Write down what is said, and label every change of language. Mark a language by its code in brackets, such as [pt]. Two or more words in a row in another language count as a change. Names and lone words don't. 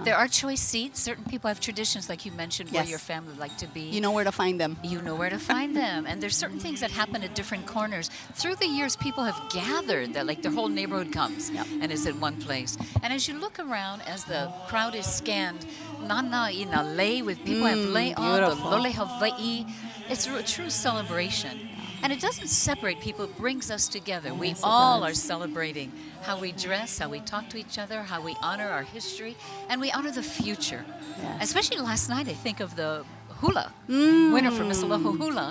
[en] There are choice seats. Certain people have traditions, like you mentioned, where Yes. your family like to be. You know where to find them. You know where to find them. And there's certain things that happen at different corners. Through the years, people have gathered that, like, their whole neighborhood comes and is in one place. And as you look around, as the crowd is scanned, [haw] nana ina lei, [en] with people have lei on, the beautiful. [haw] lole Hawaii. [en] It's a true celebration. And it doesn't separate people, it brings us together. We Yes, it all does. are celebrating how we dress, how we talk to each other, how we honor our history, and we honor the future. Yes. Especially last night, I think of the hula winner for Miss Aloha Hula.